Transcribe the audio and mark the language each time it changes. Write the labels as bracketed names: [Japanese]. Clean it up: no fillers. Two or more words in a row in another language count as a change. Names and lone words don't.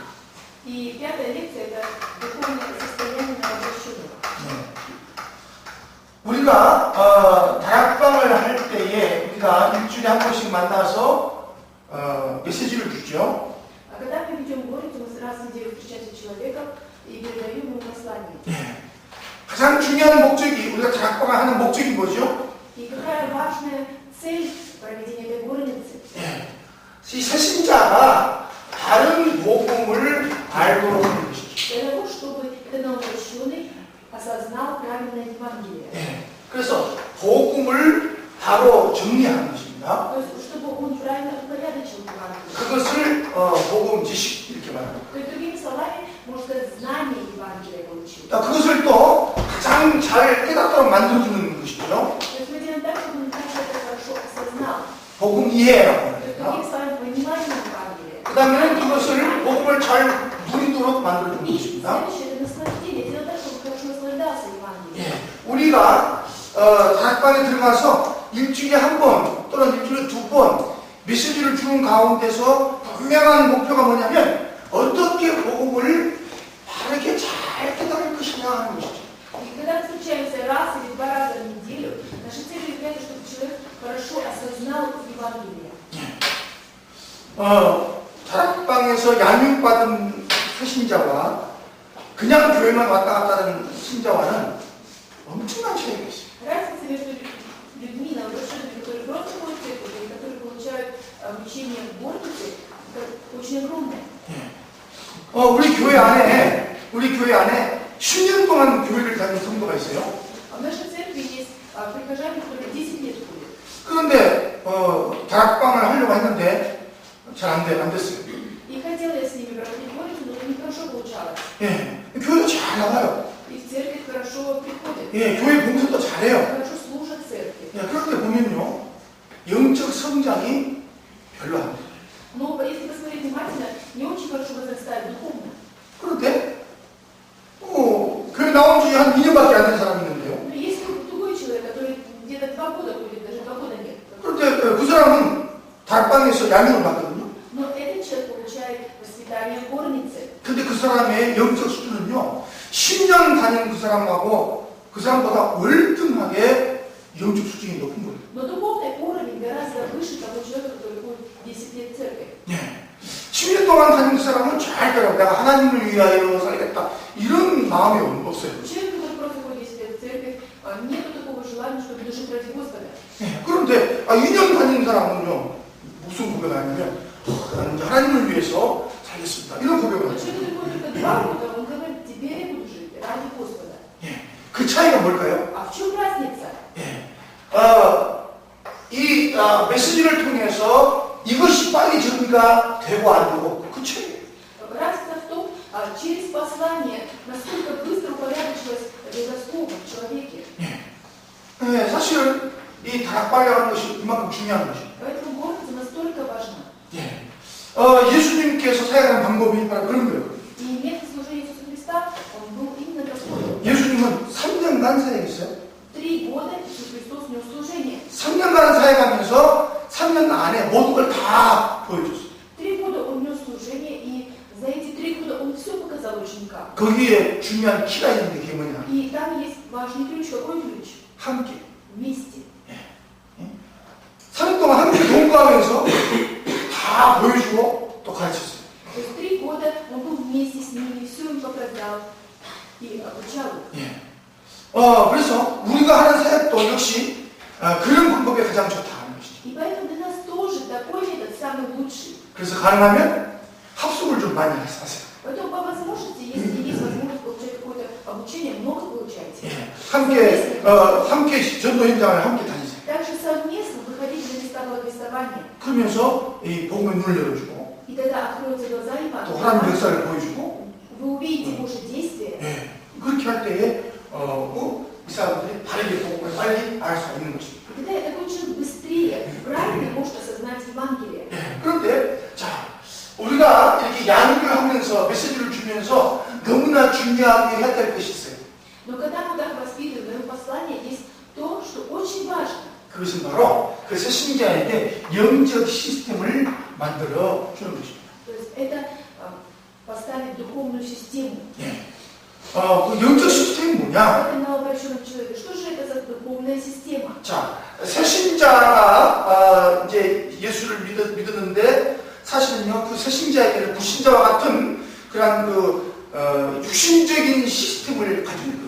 [Russian] И 5 лекция это духовное состояние новообращенного. [Korean] 우리가 다락방을 할 때에 우리가 일주일에 한 번씩 만나서 메시지를 주죠. [Russian] А когда мы ведем горницу, мы раз в неделю встречаемся с человеком и передаем ему послание. [Korean] 예. 가장 중요한 목적이 우리가 다락방을 하는 목적이 뭐죠? [Russian] И какая важная цель проведения этой горницы? [Korean] 예. 이 새신자가 다른 복음을 알도록 하는 것이죠. [Russian] Для того, чтобы этот новообращенный осознал правильное Евангелие. [Korean] 예. 그래서 복음을 바로 정리하는 것입니다. [Russian] То есть, чтобы он правильно упорядочил Евангелие. [Korean] 그것을 복음 지식 이렇게 말합니다. [Russian] То есть, другими словами, можно сказать, знание Евангелия получил. [Korean] 그것을 또 가장 잘 깨닫도록 만들어주는 것이죠. [Russian] То есть, мы делаем так, чтобы он также это хорошо осознал. [Korean] 복음 이해라고 [Russian] То есть, другими [Korean] 합니다. [Russian] словами, понимание Евангелия. [Korean] 그 다음에는 그것을 복음을 잘 누리도록 만들어주는 [Russian] И [Korean] 것입니다. [Russian] следующее, это наслаждение. Делать так, чтобы хорошо наслаждался Евангелием. [Korean] 예. 우리가 다락방에 들어가서 일주일에 한 번 또는 일주일에 2번 메시지를 주는 가운데서 분명한 목표가 뭐냐면 어떻게 복음을 바르게 잘 깨달을 것이냐 하는 것이죠. [Russian] И когда мы встречаемся раз или 2 раза в неделю, наша цель является, чтобы человек хорошо осознал Евангелие. [Korean] 다락방에서 양육받은 새신자와 그냥 교회만 왔다 갔다 하는 신자와는 엄청난 차이가 있어요. [Russian] Разница между людьми, новообращенными, которые просто ходят в церковь, и которые получают обучение в горнице, это очень огромное. [Korean] 우리 교회 안에 10년 동안 교회를 다니는 성도가 있어요. [Russian] А в нашей церкви есть прихожане, которые 10 лет ходят. [Korean] 그런데 다락방을 하려고 했는데 잘 안 됐어요. [Russian] И хотела я с ними проводить горницу, но это нехорошо получалось. [Korean] 예, 교회도 잘 나가요. [Russian] И в церковь хорошо приходят, [Korean] 예, 교회 봉사도 잘해요. [Russian] хорошо служат церкви. [Korean] 예, 그런데 보면요, 영적 성장이 별로 안 돼요. [Russian] Но если посмотреть внимательно, не очень хорошо возрастают духовно. [Korean] 그런데 교회 나온 지 한 2년밖에 안 된 사람이 있는데요. [Russian] Но есть другой человек, который где-то 2 года ходит, даже 2 года нет. [Korean] 그런데 그 사람은 다락방에서 양육을 받거든요. [Russian] Но этот человек получает воспитание в горнице. [Korean] 근데 그 사람의 영적 수준은요, 10년 다니는 그 사람하고 그 사람보다 월등하게 영적 수준이 높은 거예요. [Russian] Но духовный уровень гораздо выше того человека, который ходит 10 лет в церковь. [Korean] 예. 10년 동안 다니는 그 사람은 절대로 내가 하나님을 위하여 살겠다 이런 마음이 없어요. [Russian] Человек, который просто ходит 10 лет в церковь, нет такого желания, чтобы жить ради Господа. [Korean] 예. 그런데 2년 다니는 사람은요, 무슨 고백을 하냐면 나는 하나님을 위해서 살겠습니다. 이런 고백을 [Russian] Но [Korean] 하죠. [Russian] человек, который ходит только 2 года, он говорит, теперь я буду жить ради Господа. [Korean] 예. 그 차이가 뭘까요? [Russian] А в чем разница? [Korean] 예. 이 메시지를 통해서 이것이 빨리 정리가 되고 안 되고 그 차이예요. [Russian] Разница в том, через послание, насколько быстро упорядочилось богословие в человеке. [Korean] 예. 사실 이 다락방이라는 것이 이만큼 중요한 것이에요. [Russian] Поэтому гордость настолько важна. [Korean] 예. 예수님께서 사용하는 방법이 바로 그런 거예요. [Russian] И метод служения Иисуса Христа, он был именно такой. [Korean] 예수님은 3년간 사역했어요. [Russian] 3 года Иисус Христос нес служение. [Korean] 3년간 사역하면서 3년 안에 모든 걸 다 보여줬어요. [Russian] 3 года он нес служение, и за эти 3 года он все показал ученикам. [Korean] 거기에 중요한 키가 있는데 그게 뭐냐? [Russian] И там есть важный ключ. Какой ключ? [Korean] 함께. [Russian] Вместе. [Korean] 3년 동안 함께 동거하면서 다 보여주고 또 가르쳤어요. [Russian] То есть 3 года он был вместе с ними, все им показал и обучал их. [Korean] 예. 그래서 우리가 하는 사역도 역시 그런 방법이 가장 좋다는 것이죠. [Russian] И поэтому для нас тоже такой метод самый лучший. [Korean] 그래서 가능하면 합숙을 좀 많이 하세요. [Russian] Поэтому по возможности, если есть возможность получать какое-то обучение, много получайте. [Korean] 예. 함께 전도 현장을 함께 다니세요. [Russian] Также совместно выходите на места благовествования. [Korean] 그러면서 이 복음의 눈을 열어주고 [Russian] И тогда откроются глаза и [Korean] 또 하나님 역사를 보여주고 [Russian] вы увидите Божье действие. [Korean] 예. 그렇게 할 때에 이 사람들이 바르게 복음을 빨리 알 수 있는 것입니다. [Russian] И тогда такой человек быстрее, правильно может осознать Евангелие. [Korean] 예. 그런데 자 우리가 이렇게 양육을 하면서 메시지를 주면서 너무나 중요하게 해야 될 것이 있어요. [Russian] Но когда мы так воспитываем, в послании есть то, что очень важно. [Korean] 그것은 바로 그 새신자에게 영적 시스템을 만들어 주는 것입니다. [Russian] То есть это поставить духовную систему. [Korean] 예. 그 영적 시스템이 뭐냐? [Russian] Это на обращенном человеке. Что же это за духовная система? [Korean] 자, 새신자가 이제 예수를 믿었는데 사실은요 그 새신자에게는 불신자와 같은 그런 육신적인 시스템을 가지고 있거든요.